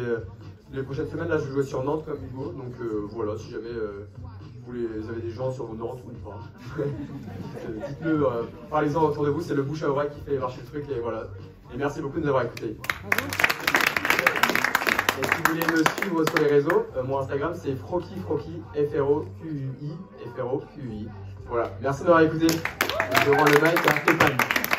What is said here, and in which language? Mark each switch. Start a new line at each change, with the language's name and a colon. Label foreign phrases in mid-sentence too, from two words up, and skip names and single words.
French: Les prochaines semaines, là, je vais jouer sur Nantes comme Hugo, donc voilà, si jamais vous avez des gens sur Nantes ou pas, dites-le, parlez-en autour de vous, c'est le bouche à oreille qui fait marcher le truc, et voilà. Et merci beaucoup de nous avoir écoutés. Et si vous voulez me suivre sur les réseaux, mon Instagram c'est Froqui, F-R-O-Q-U-I, F-R-O-Q-U-I. Voilà, merci de m'avoir écouté. Je rends le mic à Stéphane.